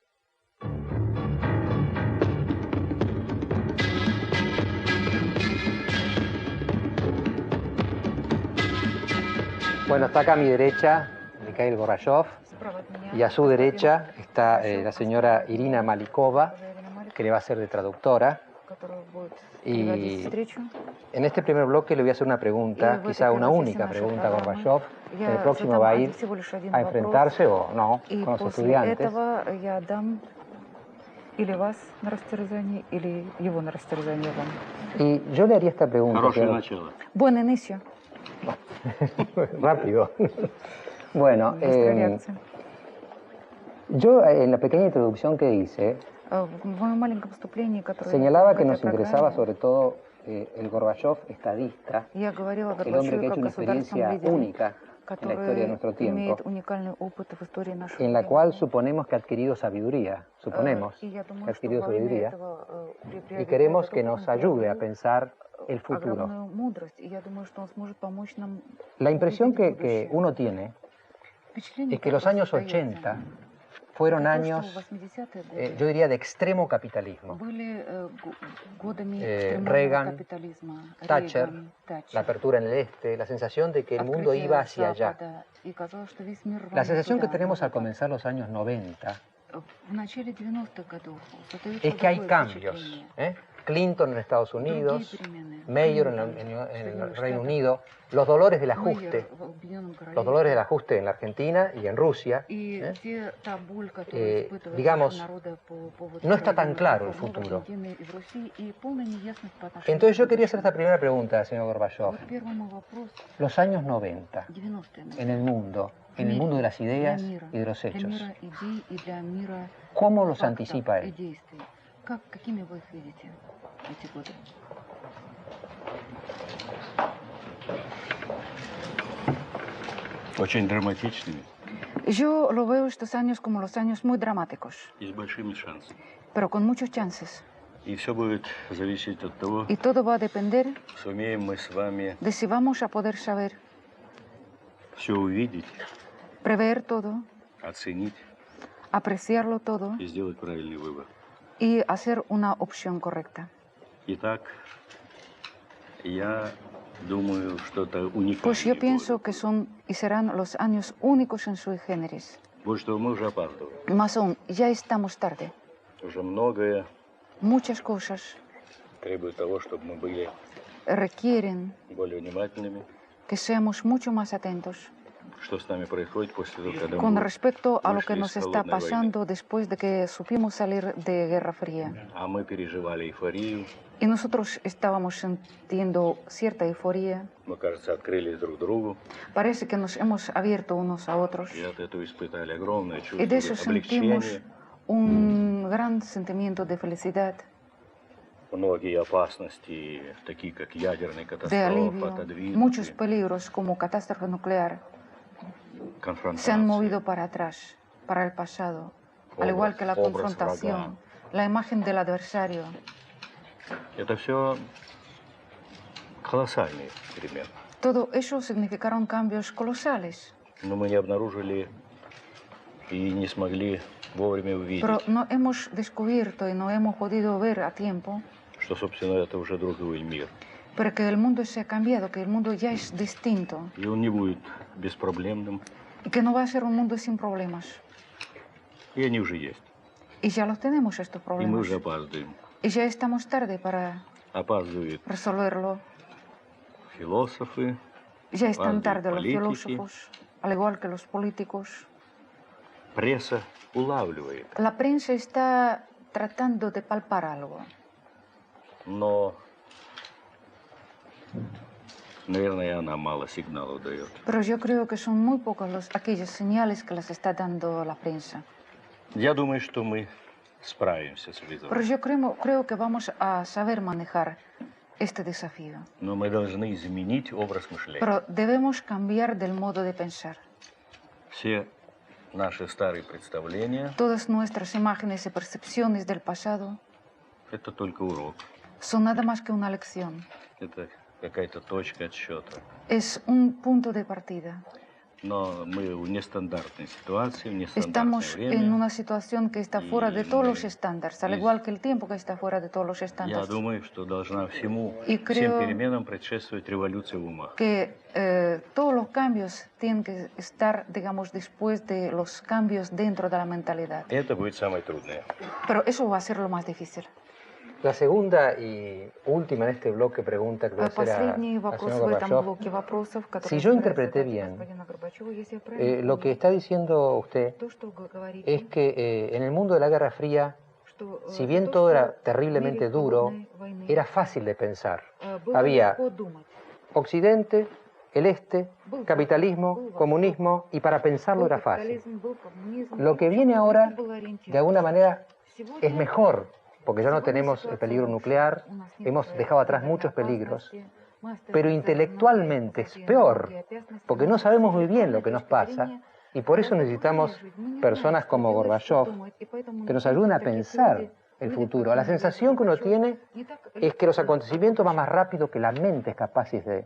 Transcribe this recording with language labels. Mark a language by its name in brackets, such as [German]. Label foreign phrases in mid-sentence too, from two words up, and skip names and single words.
[Spanish] Bueno, está acá a mi derecha Mikhail Gorbachev y a su derecha está la señora Irina Malikova, que le va a ser de traductora. Y en este primer bloque le voy a hacer una pregunta, quizá una única pregunta a Gorbachev. En el próximo va a ir a enfrentarse o no con los estudiantes. [Russian] Или вас на растерзание, или его на растерзание вам. [Spanish] Y yo le haría esta pregunta. [Russian] Хорошее начало. [Spanish] Buen inicio. Rápido. Bueno, [Russian] Быстрая реакция. [Spanish] yo en la pequeña introducción que hice, [Russian] В моем маленьком вступлении, которое [Spanish] señalaba que [Russian] в этой [Spanish] nos interesaba [Russian] программе, [Spanish] sobre todo el Gorbachev estadista, [Russian] я говорила о [Spanish] el hombre que ha [Russian] Горбачеве [Spanish] hecho [Russian] как [Spanish] una [Russian] государственном [Spanish] experiencia [Russian] лидере, [Spanish] única en la historia de nuestro [Russian] который имеет [Spanish] tiempo, [Russian] уникальный опыт в истории нашего [Spanish] en la [Russian] времени. [Spanish] cual suponemos que ha adquirido sabiduría, suponemos [Russian] И я [Spanish] que [Russian] думаю, [Spanish] ha [Russian] что [Spanish] adquirido [Russian] во время [Spanish] sabiduría, [Russian] этого [Spanish] y [Russian] приобретает [Spanish] queremos [Russian] этот [Spanish] que [Russian] опыт, [Spanish] nos [Russian] он [Spanish] ayude a [Russian] приобрел [Spanish] pensar el futuro. [Russian] огромную мудрость, и я думаю, что он сможет помочь нам [Spanish] La impresión [Russian] увидеть [Spanish] que [Russian] будущее. [Spanish] uno tiene [Russian] Впечатление [Spanish] es que los [Russian] такое [Spanish] años [Russian] создается. [Spanish] 80 fueron [Russian] Это то, [Spanish] años, [Russian] что 80-е годы [Spanish] yo diría, de extremo capitalismo. [Russian] были годами [Spanish] Reagan, [Russian] экстремального капитализма. [Spanish] Thatcher, [Russian] Рейган, [Spanish] la [Russian] Thatcher, [Spanish] apertura en el este, la sensación de que el mundo [Russian] открытие [Spanish] iba hacia allá. [Russian] Запада, и казалось, что весь мир [Spanish] La [Russian] рванет [Spanish] sensación que [Russian] туда, [Spanish] tenemos [Russian] на [Spanish] al [Russian] запад. [Spanish] comenzar los años 90 [Russian] В начале 90-х годов создается [Spanish] es que hay [Russian] другое [Spanish] cambios. [Russian] впечатление. [Spanish] Clinton en Estados [Russian] Другие [Spanish] Unidos, [Russian] перемены. [Spanish] Mayor [Russian] Клинтон [Spanish] en [Russian] в [Spanish] el [Russian] Соединенных [Spanish] Reino [Russian] Штатах, [Spanish] Unido, los dolores del [Russian] Майер [Spanish] ajuste, [Russian] в Объединенном Королевстве. [Spanish] los dolores del ajuste en la Argentina y en Rusia. [Russian] И та боль, которую испытывают [Spanish] digamos, [Russian] наши народы по поводу [Spanish] no está tan [Russian] проведения [Spanish] claro el [Russian] реформ в [Spanish] futuro. [Russian] Аргентине и в России, и полная неясность по отношению [Spanish] Entonces yo [Russian] к [Spanish] quería hacer esta [Russian] будущему. [Spanish] primera pregunta, señor Gorbachev. [Russian] Вот первый мой вопрос. [Spanish] Los años 90 [Russian] 90-е. [Spanish] en el mundo de las ideas y de los [Russian] Для [Spanish] hechos, [Russian] мира идей и для мира [Spanish] ¿cómo los [Russian] фактов [Spanish] anticipa [Russian] и [Spanish] él? [Russian] действий. Какими вы их видите, эти годы? Очень драматичными [Spanish] Yo lo veo estos años como los años muy dramáticos, [Russian] и с большими шансами. [Spanish] pero con muchos chances. [Russian] И все будет зависеть от того, [Spanish] Y todo va a depender [Russian] сумеем мы с вами [Spanish] de si vamos a poder saber [Russian] все увидеть, [Spanish] prever todo, [Russian] оценить [Spanish] apreciarlo todo [Russian] и сделать правильный выбор. [Spanish] y hacer una opción correcta. [Russian] Итак, я думаю, что это уникальный [Spanish] Pues yo pienso [Russian] год. [Spanish] que son y serán los años únicos en [Latin] sui generis. [Russian] Вот что мы уже опаздываем. [Spanish] Más aún, ya estamos tarde. [Russian] Уже многое [Spanish] Muchas cosas [Russian] требует того, чтобы мы были [Spanish] requieren [Russian] более внимательными, [Spanish] que seamos mucho más atentos [Russian] что с нами происходит после того, когда [Spanish] con [Russian] мы [Spanish] respecto a lo [Russian] вышли [Spanish] que [Russian] из [Spanish] nos está [Russian] холодной войны. [Spanish] pasando después de que supimos salir de Guerra Fría. [Russian] А мы переживали эйфорию, [Spanish] Y nosotros estábamos sintiendo cierta euforia. [Russian] мы, кажется, открылись друг другу, [Spanish] Parece que nos hemos abierto unos a otros. [Russian] и от этого испытали огромное чувство [Spanish] Y de eso sentimos [Russian] облегчения. [Spanish] un gran sentimiento de felicidad. [Russian] Многие опасности, такие как ядерная [Spanish] de [Russian] катастрофа, [Spanish] alivio, muchos [Russian] отодвинуты, [Spanish] peligros como catástrofe nuclear se han [Russian] конфронтация, [Spanish] movido para atrás, para el pasado, al igual que la [Russian] obraz [Spanish] confrontación, [Russian] врага. [Spanish] la imagen del adversario. [Russian] Это все колоссальные перемены. [Spanish] Todo eso significaron cambios colosales, [Russian] Но мы не обнаружили и не смогли вовремя увидеть, [Spanish] pero no hemos descubierto y no hemos podido ver a tiempo, [Russian] что, собственно, это уже другой мир. [Spanish] pero que el mundo se ha cambiado, que el mundo ya es distinto [Russian] И он не будет беспроблемным, [Spanish] y que no va a ser un mundo sin problemas. [Russian] и они уже есть. [Spanish] Y ya los tenemos estos [Russian] И мы [Spanish] problemas. [Russian] уже опаздываем. [Spanish] Y ya estamos tarde para [Russian] Опаздывают [Spanish] resolverlo. [Russian] философы, [Spanish] Ya están [Russian] Опаздывают [Spanish] tarde los [Russian] политики. [Spanish] filósofos, al igual que los políticos. [Russian] пресса улавливает. [Spanish] La prensa está tratando de palpar algo, [Russian] Но, наверное, она мало сигналов дает. [Spanish] pero yo creo que son muy pocos aquellas señales que las está dando la prensa. [Russian] Я думаю, что мы справимся с [Spanish] Pero [Russian] вызовом. [Spanish] yo creo que vamos a saber manejar este desafío. [Russian] Но мы должны изменить образ мышления. [Spanish] Pero debemos cambiar del modo de pensar. [Russian] Все наши старые представления Todas nuestras imágenes y percepciones del pasado – это только урок. [Spanish] son nada más que una lección. [Russian] Это какая-то точка отсчета. [Spanish] Es un punto de partida. [Russian] Но мы в нестандартной ситуации, в нестандартное [Spanish] Estamos en [Russian] время. [Spanish] una situación que está fuera de todos los estándares, al igual que el tiempo que está fuera de todos los [Russian] Я [Spanish] estándares. [Russian] думаю, что должна всем [Spanish] И creo [Russian] переменам предшествовать революция в умах. [Spanish] Que todos los cambios tienen que estar, digamos, después de los cambios dentro de la mentalidad. [Russian] Это будет самое трудное. [Spanish] Pero eso va a ser lo más difícil. La segunda y última en este bloque pregunta que voy a hacer [Russian] Последний [Spanish] al [Russian] вопрос [Spanish] señor [Russian] в этом [Spanish] Gorbachev. [Russian] блоке вопросов, который [Spanish] Si yo [Russian] собирается [Spanish] interpreté [Russian] задать [Spanish] bien, [Russian] господину Горбачеву, если я правильно [Spanish] lo que [Russian] понял, [Spanish] está diciendo usted [Russian] то, что вы говорите, [Spanish] es que en el mundo de la Guerra Fría, [Russian] что, [Spanish] si bien [Russian] то, [Spanish] todo [Russian] что [Spanish] era [Russian] в [Spanish] terriblemente [Russian] мире [Spanish] duro, [Russian] холодной войны, [Spanish] era fácil de pensar. [Russian] было [Spanish] Había [Russian] легко думать. [Spanish] Occidente, el Este, capitalismo, comunismo, y para pensarlo [Russian] Был [Spanish] era fácil. [Russian] капитализм, был коммунизм, [Spanish] Lo que [Russian] и [Spanish] viene ahora, [Russian] это было ориентировано. [Spanish] de alguna manera, [Russian] Сегодня [Spanish] es mejor, porque ya no Según tenemos la el peligro situación, nuclear, [Russian] у нас нет [Spanish] hemos dejado atrás muchos [Russian] ядерной [Spanish] peligros, [Russian] опасности, мы остались [Spanish] pero [Russian] за [Spanish] intelectualmente es [Russian] опасностью [Spanish] peor, [Russian] опасности, [Spanish] porque [Russian] но [Spanish] no [Russian] с [Spanish] sabemos muy bien lo que nos [Russian] интеллектуальной [Spanish] pasa, [Russian] точки зрения, [Spanish] y por eso [Russian] гораздо [Spanish] necesitamos [Russian] труднее жить. Мы не знаем, [Spanish] personas [Russian] что [Spanish] como [Russian] делать, что [Spanish] Gorbachev [Russian] думать, и поэтому [Spanish] que nos [Russian] нужны [Spanish] ayuden a [Russian] такие [Spanish] pensar [Russian] люди, [Spanish] el [Russian] люди, [Spanish] futuro. [Russian] как [Spanish] La [Russian] Леонид [Spanish] sensación que uno [Russian] Горбачев, [Spanish] tiene [Russian] не так [Spanish] es que los [Russian] легко [Spanish] acontecimientos van más [Russian] обычно. [Spanish] rápido que la mente es capaz de